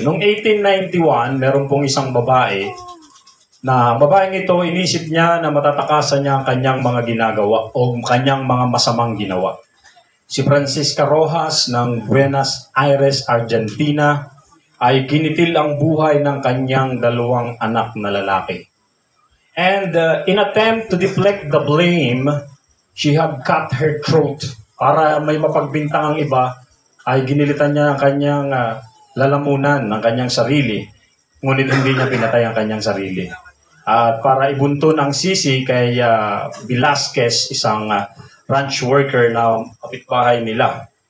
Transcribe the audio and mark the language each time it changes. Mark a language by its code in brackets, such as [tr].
[tl] Noong 1891, meron pong isang babae na babaeng ito, inisip niya na matatakasan niya ang kanyang mga ginagawa o kanyang mga masamang ginawa. Si Francisca Rojas ng Buenos Aires, Argentina, ay ginitil ang buhay ng kanyang dalawang anak na lalaki. [en] And in attempt to deflect the blame, she had cut her throat. [tl] Para may mapagbintang ang iba, ay ginilitan niya ang kanyang lalamunan ng kanyang sarili. Ngunit hindi niya pinatay ang kanyang sarili. At para ibunto ng sisi kay Velasquez, isang ranch worker na kapitbahay nila.